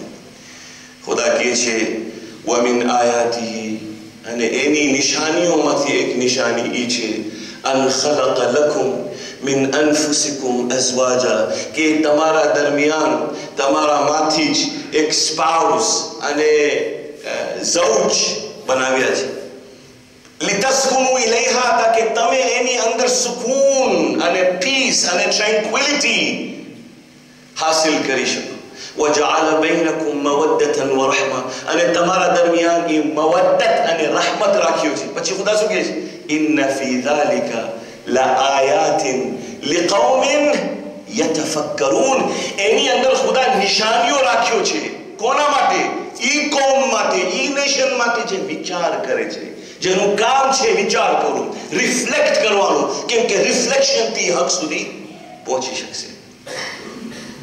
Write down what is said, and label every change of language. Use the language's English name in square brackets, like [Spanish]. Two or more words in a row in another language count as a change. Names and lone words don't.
[Gujarati] ખુદા કહે છે [Arabic] ومن آياته, [Gujarati] અને એની નિશાનીઓમાંથી એક નિશાની ઈ છે [Arabic] أن خلق لكم من أنفسكم أزواجا, [Gujarati] કે તમારા દરમિયાન તમારામાંથી જ એક સ્પાઉસ અને ઝૌજ બનાવ્યા છે. [Arabic] لتسكنوا إليها, [Gujarati] તાકે તમે એની અંદર સુકૂન અને પીસ અને ટ્રેન્ક્વિલિટી હાસિલ કરી શકો. [Arabic] وجعل بينكم مودة ورحمة, [Gujarati] અને તમારા દરમિયાન એ મવદ્દત અને રહમત રાખ્યો છે. પછી ખુદા શું કહે છે? [Arabic] إن في ذلك لآيات لقوم يتفكرون. [Gujarati] એની અંદર ખુદા નિશાનીઓ રાખ્યો છે. કોના માટે? ઈ કોમ માટે, ઈ નેશન માટે જે વિચાર કરે છે, જેનું કામ છે વિચાર કરવું, રિફ્લેક્ટ કરવાનું, કેમ કે રિફ્લેક્શનથી હક સુધી પહોંચી શકશે.